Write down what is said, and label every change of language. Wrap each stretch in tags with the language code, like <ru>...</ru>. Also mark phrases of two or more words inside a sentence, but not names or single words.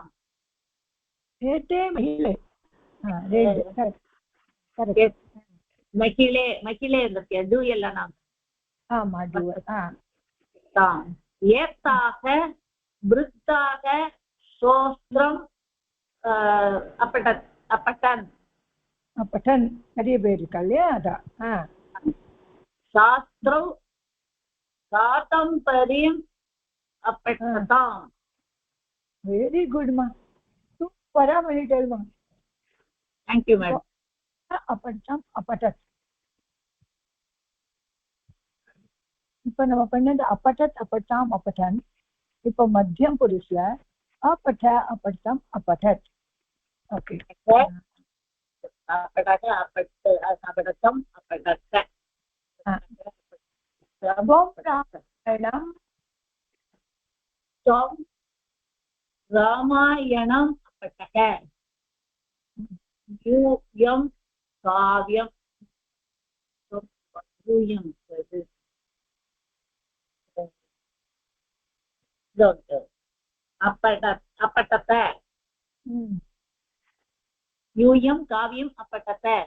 <sa>एते महिले करेक्ट महिले महिले इत्यस्य दूयल्लनाम् ताम् एताः वृद्धाः शास्त्रम् अपठन्</sa> <ta>நிறைய பேர் இருக்கா இல்லையா அதான்</ta> <sa>शास्त्रौ कादम्बरीम् अपठताम्</sa> <en>very goodமா</en> <ta>சூப்பரா பண்ணிட்டேல்மா</ta> <en>thank you madam</en> <sa>अपठम् अपठत्</sa> <ta>இப்ப நம்ம பண்ணது</ta> <sa>अपठत् अपठाम् अपठन्</sa> <ta>இப்ப மத்தியம் புருஷல</ta> <sa>अपठ अपठम् अपठत् ஓகே अपठतम् अपठत् रामायणम् अपठः यूयं काव्यं अपठत यूयं काव्यम् अपठत</sa>